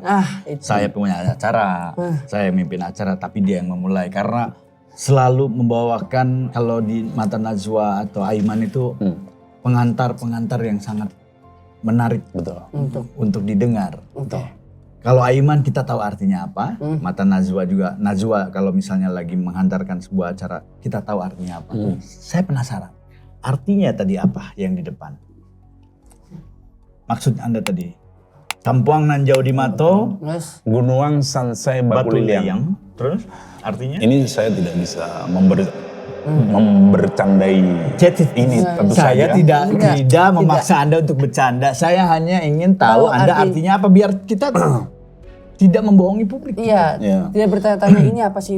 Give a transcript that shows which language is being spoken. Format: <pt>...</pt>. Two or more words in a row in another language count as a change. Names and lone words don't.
<id>Saya punya acara, saya mimpin acara, tapi dia yang memulai karena selalu membawakan kalau di mata Najwa atau Aiman itu pengantar-pengantar yang sangat menarik, betul, untuk didengar. Betul. Kalau Aiman kita tahu artinya apa, mata Najwa juga, Najwa kalau misalnya lagi menghantarkan sebuah acara, kita tahu artinya apa. Saya penasaran, artinya tadi apa yang</id> <min>di depan?</min> <id>Maksud Anda tadi?</id> <min>Kampuang nan jauh di Mato, Gunuang Sansai Baku Liliang.</min> <id>Terus artinya? Ini saya tidak bisa membercandai ini tentu saya saja. tidak memaksa Anda untuk bercanda. Saya hanya ingin tahu Anda artinya apa biar kita tidak membohongi publik. Iya, tidak bertanya-tanya ini apa sih?</id>